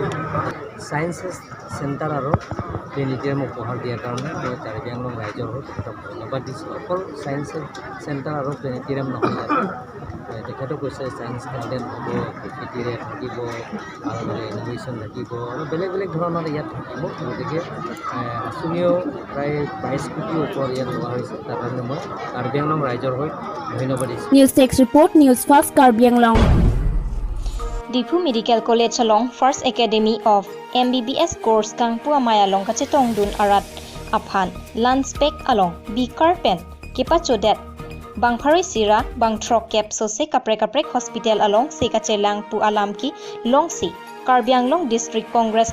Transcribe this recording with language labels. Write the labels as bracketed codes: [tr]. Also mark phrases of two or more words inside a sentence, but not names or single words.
[en] science centre [as] আৰু প্লেনেটেৰিয়াম উপহাৰ দিয়াৰ কাৰণে মই কাৰ্বি আংলং ৰাইজৰ হৈ ধন্যবাদ দিছোঁ অকল [en] science centre [as] আৰু প্লেনেটেৰিয়াম নহয় তেখেতে কৈছে [en] science garden [as] হ'ব প্ৰকৃতিৰে থাকিব আৰু ইনোভেশ্যন থাকিব আৰু বেলেগ বেলেগ ধৰণৰ ইয়াত থাকিব গতিকে আঁচনিও প্ৰায় 22 কোটিৰ ওপৰত ইয়াত লোৱা হৈছে তাৰ কাৰণে মই কাৰ্বি আংলং ৰাইজৰ হৈ ধন্যবাদ দিছোঁ [en] News Text Report Newsfast Karbi Anglong [mjw] Difu Medical College along [en] First Academy of MBBS course [mjw] Kangpu Amaya along Kachetong Dun Arat Aphan Lanspek along Bikar Pen Kepachodet Bangphari Sira Bangtrok Kep Sose Kaprek Hospital along Sekachelang Pu Alamki Longsi Karbi Anglong District Congress